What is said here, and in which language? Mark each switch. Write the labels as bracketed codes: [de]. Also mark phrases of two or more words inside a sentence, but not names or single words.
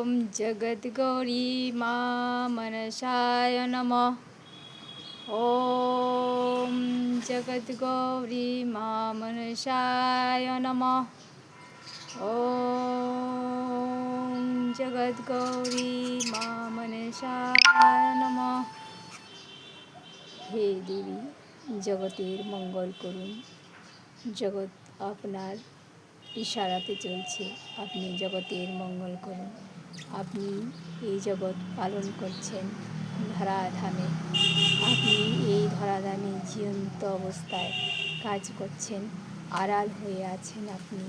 [sa] जगद्गौरी मां मनसाय नमः। ॐ जगद्गौरी मां मनसाय नमः। ॐ जगद्गौरी मां मनसाय नमः। [bn] হে দেবী, জগতের মঙ্গল করুন। জগৎ আপনার ইশারাতে চলছে, আপনি জগতের মঙ্গল করুন। আপনি এই জগৎ পালন করছেন ধরাধামে, আপনি এই ধরাধামে জীবন্ত অবস্থায় কাজ করছেন, আড়াল হয়ে আছেন আপনি।